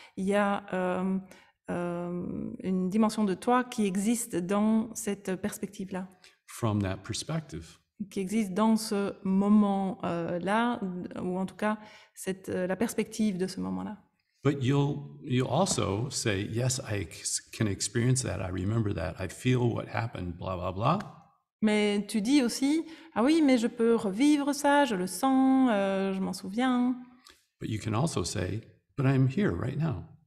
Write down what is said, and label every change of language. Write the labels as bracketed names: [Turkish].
[French] Il y a une dimension de toi qui existe dans cette perspective-là, [English] From that perspective. [French] qui existe dans ce moment-là, ou en tout cas la perspective de ce moment-là. [English] But you'll also say, yes, I can experience that. I remember that. I feel what happened, blah, blah, blah. [French] Mais tu dis aussi, ah oui, mais je peux revivre ça, je le sens, je m'en souviens. [English] But you can also say, but I'm here right now.